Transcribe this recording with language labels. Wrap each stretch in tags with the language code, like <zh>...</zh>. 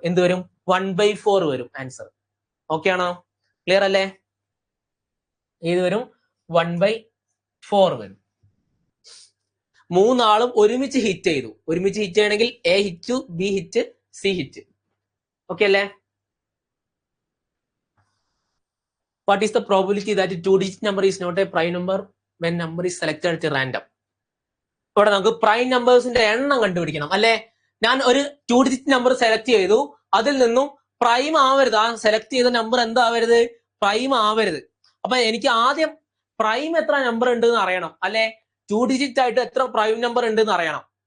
<ml>എന്ത് വരും? 1/4 വരും ആൻസർ. ഓക്കെ ആണോ? ക്ലിയർ അല്ലേ? ഇത് വരും 1/4 വരും. 3 ആളും ഒരുമിച്ച് ഹിറ്റ് ചെയ്തു. ഒരുമിച്ച് ഹിറ്റ് ചെയ്യണമെങ്കിൽ A hit, B hit, C hit. Okay അല്ലേ?</ml> <en>What is the probability that 2-digit number is not a prime number when number is selected at random?</en> <ml>ഇവിടെ നമുക്ക് പ്രൈം നമ്പേഴ്സിന്റെ എണ്ണം കണ്ടുപിടിക്കണം അല്ലെ? ഞാൻ ഒരു 2-digit നമ്പർ സെലക്ട് ചെയ്തു, അതിൽ നിന്നും പ്രൈം ആവരുത്. ആ സെലക്ട് ചെയ്ത നമ്പർ എന്താവരുത്? പ്രൈം ആവരുത്. അപ്പൊ എനിക്ക് ആദ്യം പ്രൈം എത്ര നമ്പർ ഉണ്ട് എന്ന് അറിയണം അല്ലെ? 2-digit ആയിട്ട് എത്ര പ്രൈം നമ്പർ ഉണ്ട് എന്ന് അറിയണം.</ml>